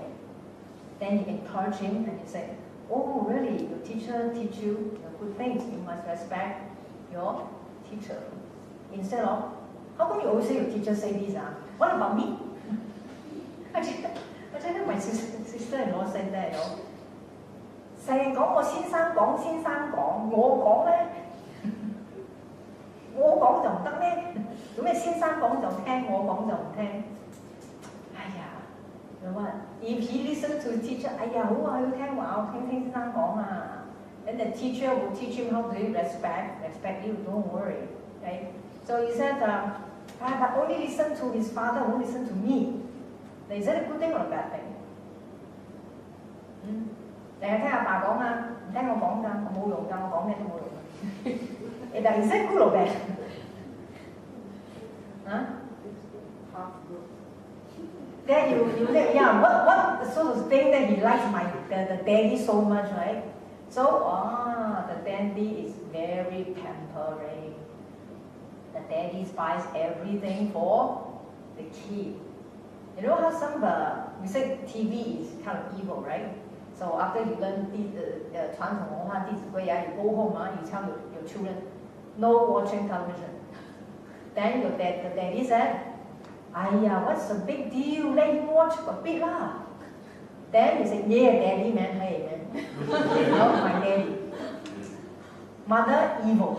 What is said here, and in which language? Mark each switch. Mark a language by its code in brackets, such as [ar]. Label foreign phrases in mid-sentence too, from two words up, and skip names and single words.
[en] Then you encourage him and you say, oh, really? Your teacher teach you good things. You must respect your teacher. Instead of, how come you always say your teacher say this? What about me? I tell my sister-in-law said that, [yue] 成日講我先生講，我講咧，我講就唔得咩？做咩先生講就聽，我講就唔聽？ [en] 哎呀！ You know what? If he listens to the teacher, [yue] 哎呀好啊，要聽話，我聽先生講啊。 [en] Then the teacher will teach him how to respect you. Don't worry, okay? So he said, but only listen to his father, won't listen to me. Is that a good thing or a bad thing? [yue] 成日聽阿爸講啊，唔聽我講㗎，我冇用㗎，我講咩都冇用。 [en] But is that good or bad? Huh? Then you say, yeah, what sort of thing that he likes the daddy so much, right? So, the daddy is very pampering. The daddy buys everything for the kid. You know how we say TV is kind of evil, right? So after you learn the 传统文化弟子规 you go home, you tell your children, no watching television. Then the daddy said, what's the big deal? Let him watch a bit lah. Then you say, yeah, daddy, man, hey, man. My daddy. Mother, evil.